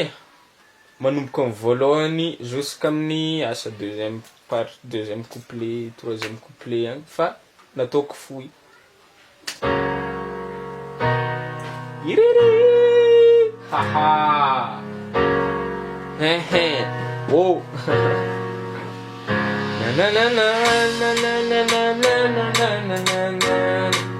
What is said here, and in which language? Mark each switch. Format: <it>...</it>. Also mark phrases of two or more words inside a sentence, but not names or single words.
<mg>manomboka amin'ny voalohany jusqu'amin'ny asa</mg> <fr>deuxième couplet troisième couplet</fr> <mg>agny fa nataoko fohy iriri haha wow na na na na na na na na na na na</mg>